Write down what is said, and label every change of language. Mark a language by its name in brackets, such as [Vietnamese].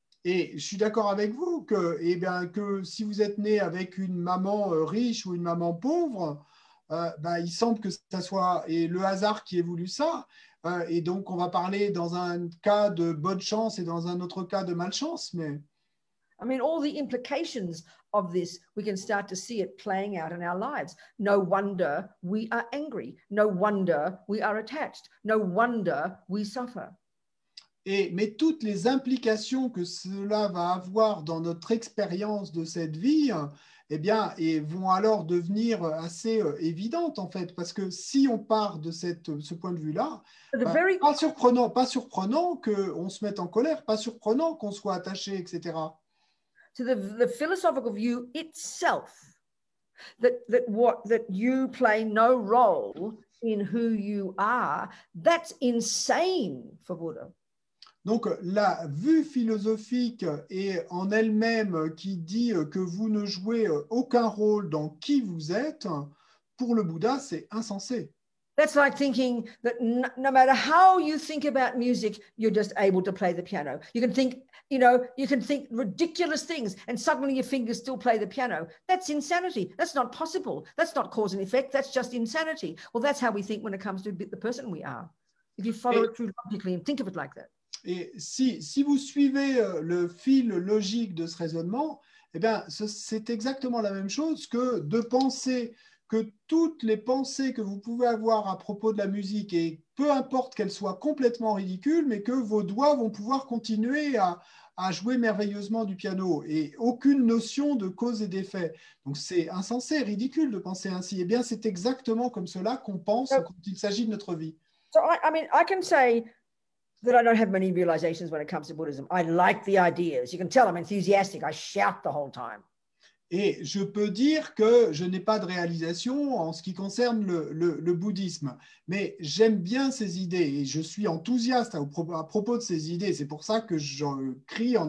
[French] Et je suis d'accord avec vous que, eh bien, que si vous êtes né avec une maman riche ou une maman pauvre, il semble que ça soit le hasard qui ait voulu ça. Et donc, on va parler dans un cas de bonne chance et dans un autre cas de malchance. Mais [English] I mean, all the implications of this, we can start to see it playing out in our lives. No wonder we are angry. No wonder we are attached. No wonder we suffer. [French] Mais toutes les implications que cela va avoir dans notre expérience de cette vie, eh bien, vont alors devenir assez évidentes en fait, parce que si on part de ce point de vue-là, pas surprenant qu'on se mette en colère, pas surprenant qu'on soit attaché, etc. [English] So the philosophical view itself, that you play no role in who you are, that's insane for Buddha. [French] Donc, la vue philosophique est en elle-même qui dit que vous ne jouez aucun rôle dans qui vous êtes, pour le Bouddha, c'est insensé. [English] That's like thinking that no matter how you think about music, you're just able to play the piano. You can think, you can think ridiculous things and suddenly your fingers still play the piano. That's insanity. That's not possible. That's not cause and effect. That's just insanity. Well, that's how we think when it comes to the person we are. If you follow it through logically and think of it like that. [French] Et si vous suivez le fil logique de ce raisonnement, eh bien, c'est exactement la même chose que de penser que toutes les pensées que vous pouvez avoir à propos de la musique, et peu importe qu'elles soient complètement ridicules, mais que vos doigts vont pouvoir continuer à jouer merveilleusement du piano, et aucune notion de cause et d'effet. Donc c'est insensé, ridicule de penser ainsi. Eh bien, c'est exactement comme cela qu'on pense quand il s'agit de notre vie. [English] So I mean, I can say that I don't have many realizations when it comes to Buddhism. I like the ideas. You can tell I'm enthusiastic. I shout the whole time. [French] Et je peux dire que je n'ai pas de réalisation en ce qui concerne le bouddhisme, mais j'aime bien ces idées et je suis enthousiaste à propos de ces idées. C'est pour ça que je crie en